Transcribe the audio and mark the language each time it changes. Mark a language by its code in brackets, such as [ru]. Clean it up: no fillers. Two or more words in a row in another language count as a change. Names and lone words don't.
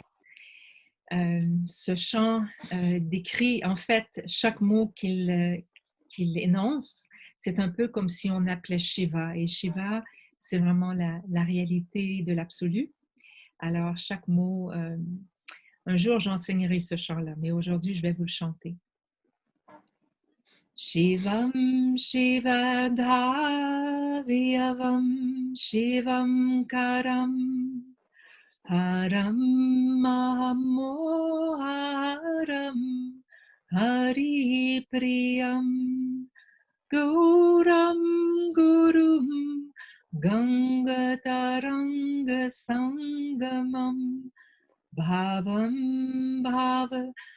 [fr] Ce chant décrit en fait chaque mot qu'il énonce. C'est un peu comme si on appelait Shiva. Et Shiva, c'est vraiment la réalité de l'absolu. Alors, chaque mot, un jour, j'enseignerai ce chant-là, mais aujourd'hui, je vais vous le chanter. [sa] Shivam Shivadhaviyavam Shivam Karam Haram Mahamoharam Hari Priyam Gauram Gurum Gangataranga Sangamam Bhavam Bhava